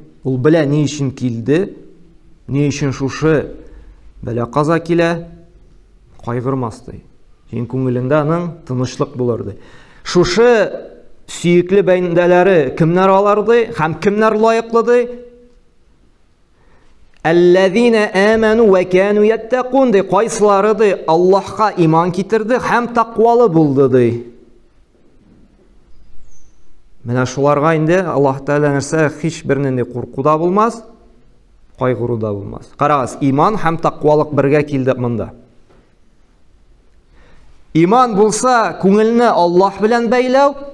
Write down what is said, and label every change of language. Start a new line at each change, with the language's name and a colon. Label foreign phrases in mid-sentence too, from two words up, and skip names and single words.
Tatar: Ул белә ни өчен килде, ни өчен шушы бәла-каза килә, кайгырмас ди. Син күңелендә аның тынычлык булыр ди. Шушы сөекле бәндәләре кемнәр алар ди һәм кемнәр лаеклы ди?
Arabic: الذين آمنوا وكانوا يتقون ди.
Tatar: Кайсылары ди Аллаһка иман китерде һәм тақвалы булды ди. Менә шуларга инде Аллаһ Тәала нәрсә һич бернинди курку да булмас, кайгыру да булмас. Карагыз, иман һәм тақвалык бергә килде монда. Иман булса, күңелне Аллаһ белән бәйләү.